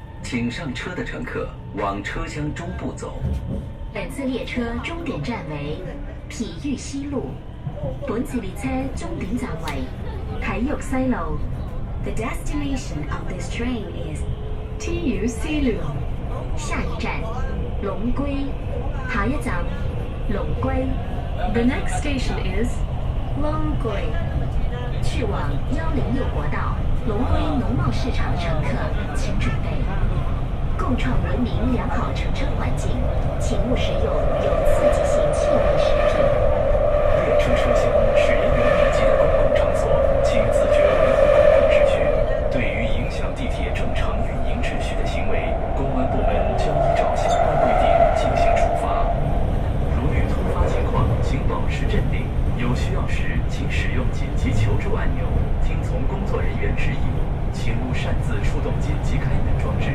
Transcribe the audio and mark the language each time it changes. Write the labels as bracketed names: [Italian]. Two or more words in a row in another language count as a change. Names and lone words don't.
[Chinese] 请上车的乘客往车厢中部走。本次列车终点站为體育西路。本次列車終點站為體育西路。 [English] The destination of this train is 體育西路。 [Chinese] 下一站龍歸，下一站龍歸。 [English] The next station is 龍歸。 [Chinese] 去往106國道龍歸農貿市場的乘客，請準備。共創文明良好乘車環境，請勿食用有刺激性氣味食品。列車車廂是人员密集的公共场所，请自觉维护公共秩序。对于影响地铁正常运营秩序的行为，公安部门将依照相关规定进行处罚。如遇突发情况，请保持镇定，有需要时请使用紧急求助按钮，听从工作人员指引，请勿擅自触动紧急开门装置。